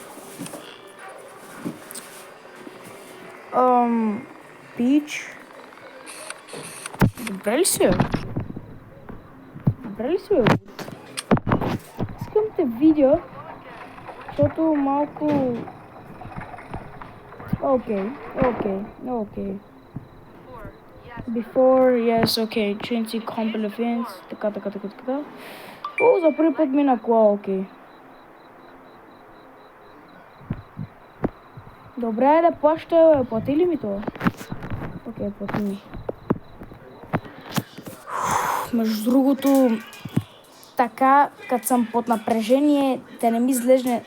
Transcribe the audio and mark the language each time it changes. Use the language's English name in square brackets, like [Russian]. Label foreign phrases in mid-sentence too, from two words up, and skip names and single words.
[Bulgarian] Пич. Добре ли си, Добре ли си, Искам те видя, защото малко... Окей. [English] Before, yes, okay. Trinity Company Fins. [Bulgarian] Така. О, за първи път мина кола, окей. Добре, да плаща. Плати ли ми това? Окей, плати ми. Между другото, така, като съм под напрежение, да не ми излезне...